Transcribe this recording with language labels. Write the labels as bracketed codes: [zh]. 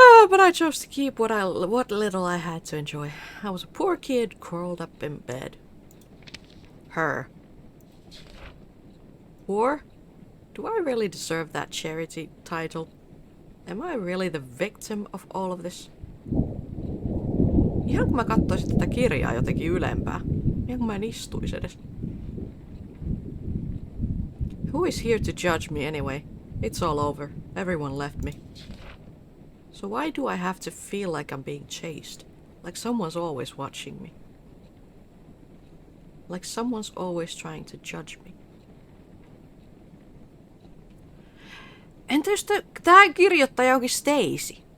[en] But I chose to keep what little I had to enjoy. I was a poor kid curled up in bed. Her. War? Do I really deserve that charity title? Am I really the victim of all of this? [fi] Ihan kun mä katsoisin tätä kirjaa jotenkin ylempää. Ihan kun mä en istuisi edes. [en] Who is here to judge me anyway? It's all over. Everyone left me. So why do I have to feel like I'm being chased? Like someone's always watching me. Like someone's always trying to judge me. [fi] Entä jos tää kirjoittaja onkin Stacy?